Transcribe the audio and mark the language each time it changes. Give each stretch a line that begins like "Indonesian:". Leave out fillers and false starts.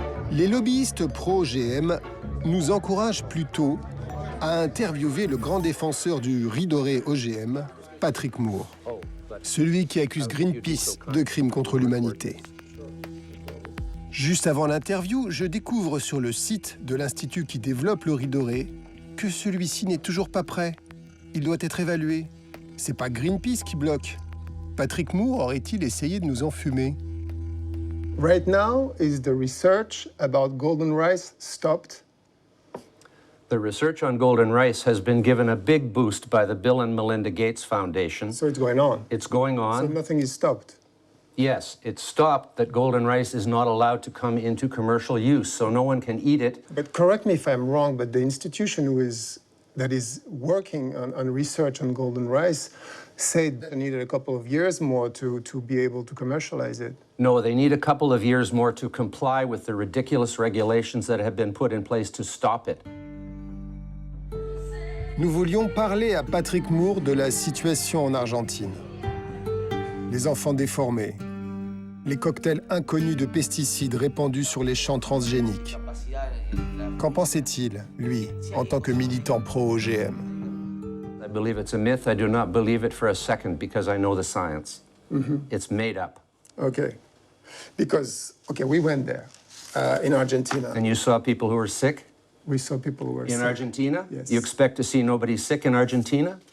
French: Les lobbyistes pro-GM nous encouragent plutôt à interviewer le grand défenseur du riz doré OGM, Patrick Moore, celui qui accuse Greenpeace de crimes contre l'humanité. Juste avant l'interview, je découvre sur le site de l'institut qui développe le riz doré que celui-ci n'est toujours pas prêt. Il doit être évalué. C'est pas Greenpeace qui bloque. Patrick Moore aurait-il essayé de nous enfumer?
English: Right now, is the research about golden rice stopped? The research on golden rice has been given a big boost by the Bill and Melinda Gates Foundation. So it's going on? It's going on. So nothing is stopped? Yes, it's stopped that golden rice is not allowed to come into commercial use, so no one can eat it. But correct me if I'm wrong, but the institution that is working on research on golden rice said they needed a couple of years more to be able to commercialize it. No, they need a couple of years more to comply with the ridiculous regulations that have been put in place to stop it.
French: Nous voulions parler à Patrick Moore de la situation en Argentine. Les enfants déformés, les cocktails inconnus de pesticides répandus sur les champs transgéniques. Qu'en pensait-il, lui, en tant que militant pro-OGM?
English: I believe it's a myth. I do not believe it for a second because I know the science. It's made up. Okay. Because, we went there in Argentina. And you saw people who were sick? We saw people who were sick. In Argentina? Yes. You expect to see nobody sick in Argentina?